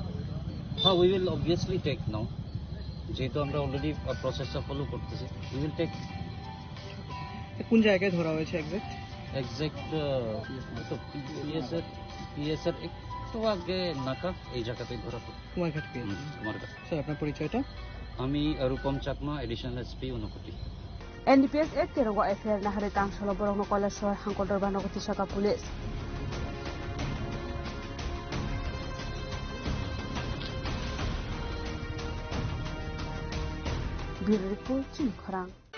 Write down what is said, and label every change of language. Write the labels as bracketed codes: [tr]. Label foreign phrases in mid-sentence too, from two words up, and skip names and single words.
[en] হ্যাঁ, we will obviously take now, [bn] যেহেতু আমরা [en] already process follow করতেছি, we will take. [bn] কোন জায়গায় ধরা হয়েছে এক্সাক্ট তো পিএসের একটু আগে নাকা এই জায়গাতেই ধরা পড়ে। কুমারঘাট। স্যার আপনার পরিচয়টা? আমি রূপম চাকমা, [en] additional SP [bn] ঊনকোটি। [trp] NDPS ek kerongo FIR na hari tang solo borong no kala shor hangkodor bano goti saka pulis. [en] Bureau report Jim Khorang.